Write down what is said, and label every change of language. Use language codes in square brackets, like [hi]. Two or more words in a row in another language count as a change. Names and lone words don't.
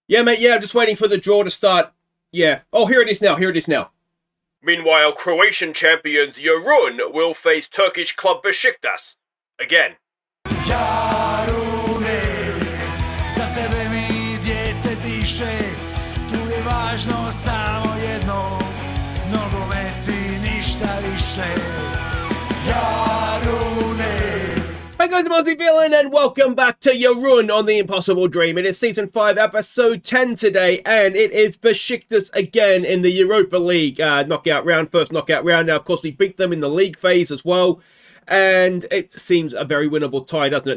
[en] Yeah, mate, yeah, I'm just waiting for the draw to start. Yeah. Oh, here it is now. Meanwhile, Croatian champions Jarun will face Turkish club Besiktas. Again. [hr] Jarune, za tebe mi dijete diše, tu je važno samo jedno, nogomet i ništa više. Jarune. [en] Hi guys, I'm Aussie Villain and welcome back to Jarun on The Impossible Dream. It is Season 5, Episode 10 today, and it is Besiktas again in the Europa League knockout round, first knockout round. Now, of course, we beat them in the league phase as well, and it seems a very winnable tie, doesn't it?